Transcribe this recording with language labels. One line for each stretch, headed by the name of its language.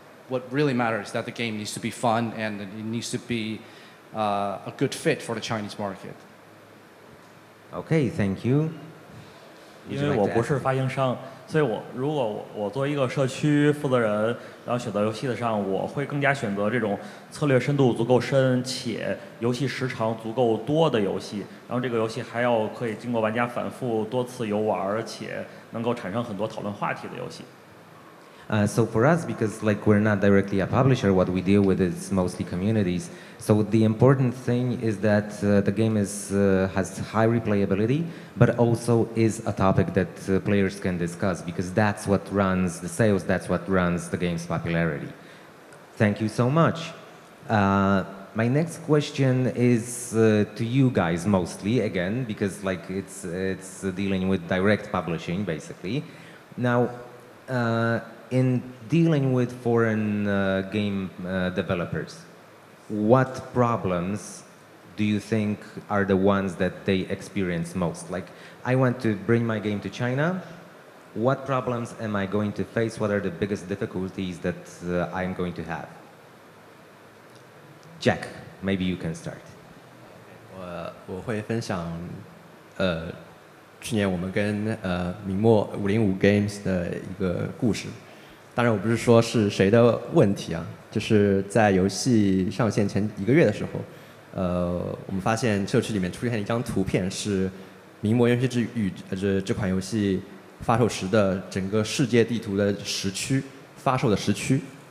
English: What really matters is that the game needs to be fun and it needs to be a good fit for the Chinese market. Okay, thank you.
Chinese: 因为我不是发行商，所以如果我作为一个社区负责人，然后选择游戏的上，我会更加选择这种策略深度足够深且游戏时长足够多的游戏，然后这个游戏还要可以经过玩家反复多次游玩，而且能够产生很多讨论话题的游戏。
English: So for us, because we're not directly a publisher, what we deal with is mostly communities. So the important thing is that the game has high replayability, but also is a topic that players can discuss, because that's what runs the sales, that's what runs the game's popularity. Thank you so much. My next question is to you guys mostly, again, because it's dealing with direct publishing, basically. Now, in dealing with foreign game developers, what problems do you think are the ones that they experience most? I want to bring my game to China. What problems am I going to face? What are the biggest difficulties that I'm going to have? Jack, maybe you can start.
Chinese: 我会分享，去年我们跟明末505 Games 的一个故事。当然，我不是说是谁的问题啊，就是在游戏上线前1个月的时候，我们发现社区里面出现了一张图片，是《明末渊虚之域》这款游戏发售时的整个世界地图的时区，发售的时区。